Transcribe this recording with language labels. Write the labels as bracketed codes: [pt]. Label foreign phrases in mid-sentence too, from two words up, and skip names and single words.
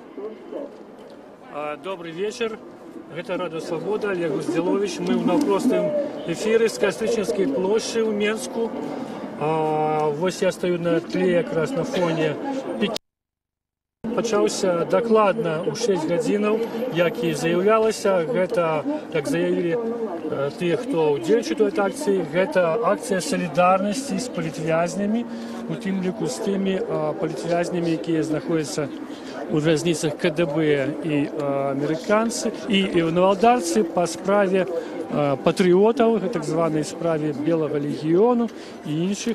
[ru] Добрый вечер. Это Радио Свобода, Олег Гузделович. Мы в наўпростым эфире с Кастрычніцкай площади в Менску. Вот я стою на тле как раз на фоне пікету. [be] Пачаўся дакладна ў 6 гадзінаў, як і заяўлялася. Гэта, як заявілі тыя, хто ўдзельнічае ў гэтай акцыі, гэта акцыя салідарнасці з палітвязнямі, у тым ліку з тымі палітвязнямі, якія знаходзяцца у вязніцах КДБ і амерыканцы, і навалдарцы па справе патрыётаў, так званай справе Белага легіёну і іншых.